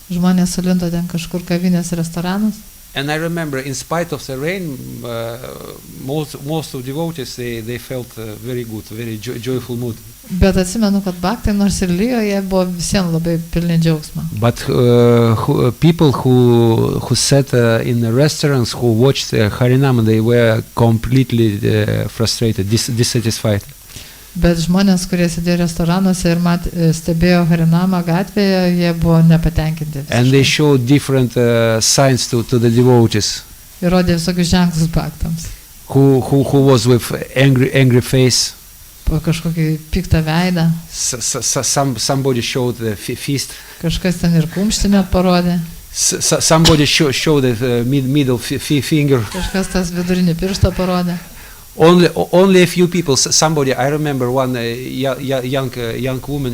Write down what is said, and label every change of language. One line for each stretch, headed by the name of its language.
Lithuanian: Žmonės sulindo ten kažkur kavinės restoranus.
English: And I remember, in spite of the rain, most of devotees, they felt very good, very joyful mood.
Lithuanian: Bet atsimenu, kad bhaktai nors ir lijo, jie buvo visiems labai pilni džiaugsmo.
English: But people who sat in the restaurants, who watched Harinam, they were completely frustrated, dissatisfied.
Lithuanian: Bet žmonės, kurie sėdėjo restoranuose ir stebėjo Harinamą gatvėje, jie buvo nepatenkinti.
English: And they showed different signs to the devotees.
Lithuanian: Ir rodė visokius ženklus bhaktams.
English: Who was with angry face.
Lithuanian: Po kažkokį piktą veidą.
English: Somebody showed the fist.
Lithuanian: Kažkas ten ir kumštinę parodė.
English: Somebody showed the middle finger.
Lithuanian: Kažkas tas vidurinį pirštą parodė.
English: Only a few people. Somebody, I remember one young woman.